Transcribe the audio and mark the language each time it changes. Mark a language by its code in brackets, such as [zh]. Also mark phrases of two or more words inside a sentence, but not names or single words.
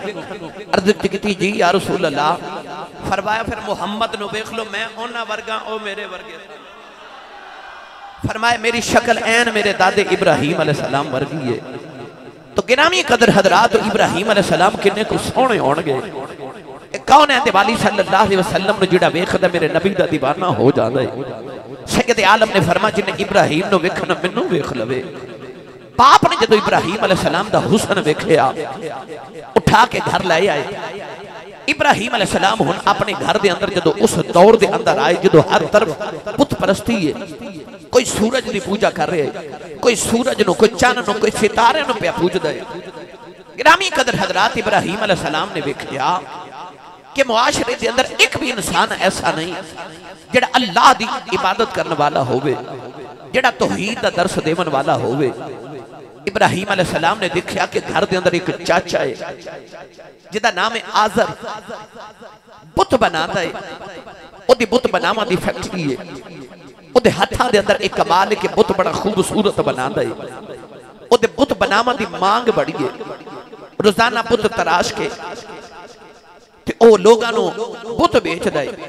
[pa] عرض کی جی یا رسول اللہ۔ فرمایا فیر محمد نوں ویکھ لو، میں اوہناں ورگا او میرے ورگے. فرمایا میری شکل عین میرے دادے ابراہیم علیہ السلام ورگی ہے. تو گرامی قدر حضرات ابراہیم علیہ السلام کنے کو سوہنے ہونگے. کون ہے دیوالی صلی اللہ علیہ وسلم نے جہڑا ویکھدا میرے نبی دا دیوانہ ہو جاندا ہے. سید عالم نے فرمایا جنہیں ابراہیم نوں ویکھنا مینوں ویکھ لوے. باپ نے جدوں ابراہیم علیہ السلام دا حسن ویکھیا اٹھا کے گھر لے آئے. ابراہیم علیہ السلام ہن اپنے گھر دے اندر جدوں اس دور دے اندر آئے جدوں ہر طرف بت پرستی ہے. کوئی سورج دی پوجا کر رہے ہے، کوئی سورج نوں، کوئی چند نوں، کوئی ستارے نوں پے پوجدا ہے. گرامی قدر حضرات ابراہیم علیہ السلام نے ویکھیا کہ [ur] معاشرے کے اندر ایک بھی انسان ایسا نہیں [pa] جہڑا اللہ دی عبادت کرن والا ہووے، جہڑا توحید دا درس دیون والا ہووے. [ur] ابراہیم علیہ السلام نے دیکھا کہ گھر کے اندر ایک چاچا ہے [pa] جہدا نام [ur] ہے آزر، بت بناتا ہے. [pa] اوہدی بت بناون دی فیکٹری ہے۔ اوہدے ہتھاں دے اندر [ur] ایک کمال کے بت بڑا خوبصورت بناتا ہے. [pa] اوہدے بت بناون دی منگ بڑی ہے۔ روزانہ بت تراش کے او لوکاں نوں بت ویچدا ہے.